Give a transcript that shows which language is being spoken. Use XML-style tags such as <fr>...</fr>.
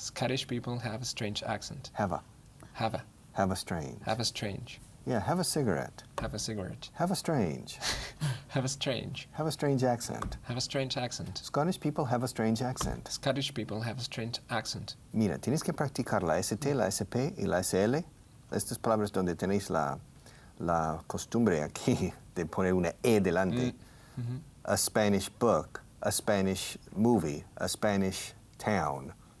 <en>Scottish people have a strange accent. Have a strange. Have a strange. Yeah, have a cigarette. Have a cigarette. Have a strange. Have a strange. Have a strange accent. Have a strange accent. Scottish people have a strange accent. Scottish people have a strange accent.</en> <es>Mira, tienes que practicar la ST, la SP y la SL. Estas palabras donde tenéis la costumbre aquí de poner una E delante.</es> <en>A Spanish book, a Spanish movie, a Spanish town.</en>